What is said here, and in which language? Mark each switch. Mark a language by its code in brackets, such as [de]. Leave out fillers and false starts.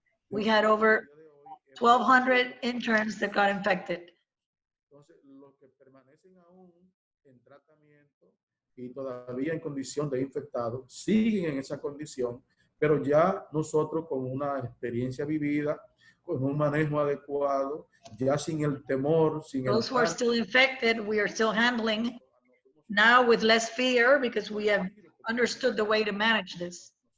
[en] We had over 1,200 interns that got infected. [es] Entonces, los que permanecen aún en tratamiento y todavía en condición de infectado, siguen en esa condición, pero ya nosotros con una experiencia vivida, con un manejo adecuado, ya sin el temor, sin [en] Those who are still infected, we are still handling now with less fear because we have understood the way to manage this.